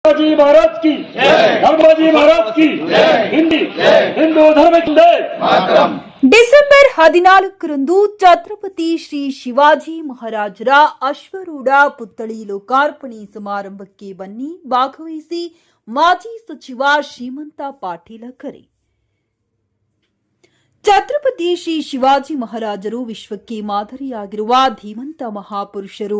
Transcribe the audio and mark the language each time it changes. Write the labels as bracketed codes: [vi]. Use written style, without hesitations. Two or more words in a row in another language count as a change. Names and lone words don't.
[hi] जी महाराज की धर्मजी महाराज की हिंदी हिंदू धर्म की [kn] ಡಿಸೆಂಬರ್ 14ರಂದು ಛತ್ರಪತಿ ಶ್ರೀ ಶಿವಾಜಿ ಮಹಾರಾಜರ ಅಶ್ವರೂಢ ಪುತ್ಥಳಿ ಲೋಕಾರ್ಪಣೆ ಸಮಾರಂಭಕ್ಕೆ ಬನ್ನಿ, ಭಾಗವಹಿಸಿ. ಮಾಜಿ ಸಚಿವ ಶ್ರೀಮಂತ ಪಾಟೀಲ ಕರೆ. ಛತ್ರಪತಿ ಶ್ರೀ ಶಿವಾಜಿ ಮಹಾರಾಜರು ವಿಶ್ವಕ್ಕೆ ಮಾದರಿಯಾಗಿರುವ ಧೀಮಂತ ಮಹಾಪುರುಷರು.